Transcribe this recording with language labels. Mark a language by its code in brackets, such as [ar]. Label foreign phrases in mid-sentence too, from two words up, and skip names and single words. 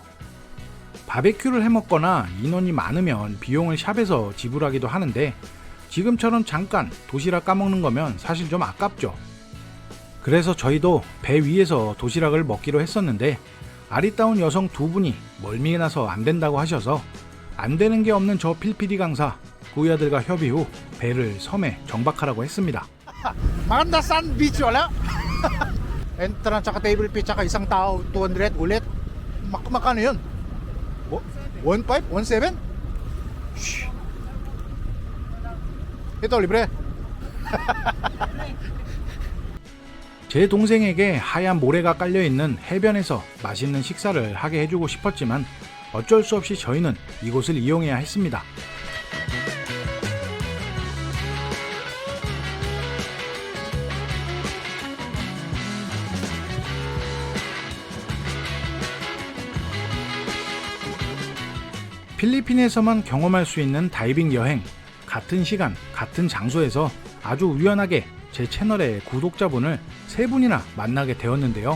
[ko] 바베큐를 해먹거나 인원이 많으면 비용을 샵에서 지불하기도 하는데 지금처럼 잠깐 도시락 까먹는 거면 사실 좀 아깝죠. 그래서 저희도 배 위에서 도시락을 먹기로 했었는데 아리따운 여성 2분이 멀미에 나서 안 된다고 하셔서 안 되는 게 없는 저 필피디 강사 구야들과 협의 후 배를 섬에 정박하라고 했습니다. [tl] Maganda [en] sand beach [tl] wala? Entrance tsaka table fee tsaka isang tao 200 ulit. Magkano yun? 1.5? 1.7? Ito libre. [ko] 제 동생에게 하얀 모래가 깔려있는 해변에서 맛있는 식사를 하게 해주고 싶었지만 어쩔 수 없이 저희는 이곳을 이용해야 했습니다. 필리핀에서만 경험할 수 있는 다이빙 여행, 같은 시간, 같은 장소에서 아주 우연하게 제 채널의 구독자분을 3분이나 만나게 되었는데요.